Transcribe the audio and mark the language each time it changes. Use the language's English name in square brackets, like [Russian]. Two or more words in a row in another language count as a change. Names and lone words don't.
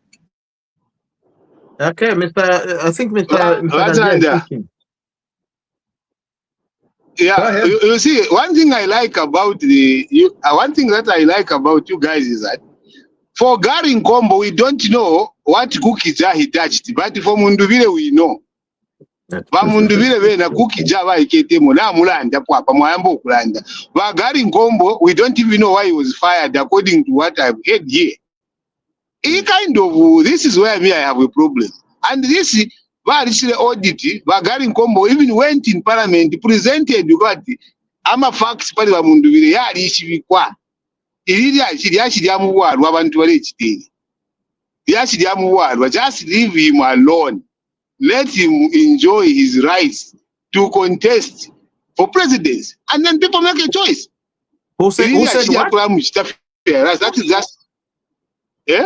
[English] Okay, I think Mr. Yeah, you see, one thing I like about one thing that I like about you guys is that for Gary Nkombo, we don't know what cookies he touched, but for Munduvile we know. [Bemba] Ba Munduvile bena cookies ba iketemo na mulanda kwa mwayamba okulanda. [English] Ba Gary Nkombo, we don't even know why he was fired according to what I've heard here. This is where I have a problem. And this very audit, Gary Nkombo even went in parliament, presented what I'm a facts [Bemba] pali wa Munduvile yali ishibikwa. [English] Just leave him alone. Let him enjoy his rights to contest for presidency. And then people make a choice. Who said what? That is just, yeah?